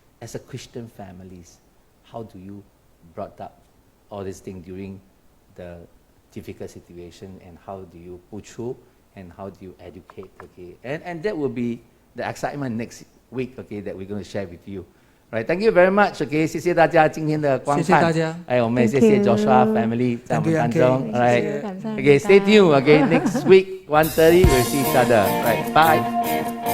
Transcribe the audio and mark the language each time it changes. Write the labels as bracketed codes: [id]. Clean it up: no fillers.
[en] As a Christian families, how do you brought up all these things during the difficult situation, and how do you pull through, and how do you educate, okay? And that will be the excitement next week, okay, that we're going to share with you. Right, thank you very much, okay, [zh] 谢谢大家今天的观看，谢谢大家，我们也谢谢 Joshua family 在我们当中 [en] Thank you. ，right, okay, stay tuned, okay, next week 1:30 we'll see each other, right, bye.